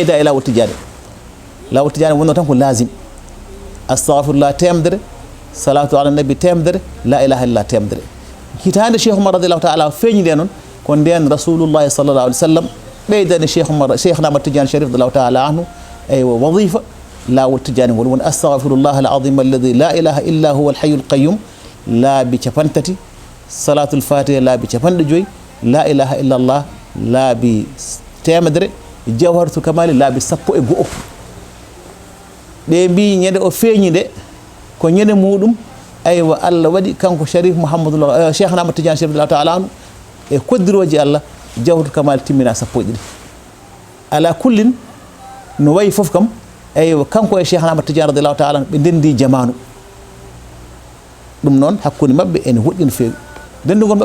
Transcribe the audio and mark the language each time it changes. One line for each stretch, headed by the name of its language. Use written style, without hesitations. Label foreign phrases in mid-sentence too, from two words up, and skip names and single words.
Fula: e lawol tidiane wonno tan ko lazim astahfirullah temedere
Arabic: الصلاة على النبي
Fula: temedere
Arabic: لا إله إلا الله
Fula: temedere hitande cheikh oumar
Arabic: رضي الله تعالى
Fula: feeñi nde noon ko nden
Arabic: رسول الله صلى الله عليه وسلم
Fula: ɓeydani cheikh ahmad tidiane sharif
Arabic: رضي الله تعالى عنه
Fula: eywa wadifa lawol tidiane ngol woni
Arabic: أستغفر الله العظيم الذي لا إله إلا هو الحي القيوم
Fula: laabi capantati
Arabic: صلاة الفاتح
Fula: laabi capanɗe joyyi
Arabic: لا إله إلا الله
Fula: laabi temedere
Arabic: جوهرة الكمال
Fula: laabi 101 ɓe mbi ñande o feeñi nde ko ñande muɗum aywa Allah waɗi kanko Sharif Mouhamadoul Cheikh Ahmad Tidiane Chérif
Arabic: رضي الله تعالى عنه
Fula: e koddiroji Allah
Arabic: جوهرة الكمال
Fula: timmina 101
Arabic: على كل
Fula: no wayi fof kam aywa kanko e Cheikh Ahmad Tidiane
Arabic: رضي الله تعالى
Fula: ɓe ndendi jamanu ɗum noon hakkude mabɓe ene woɗɗi no feewi ndendugol mabɓe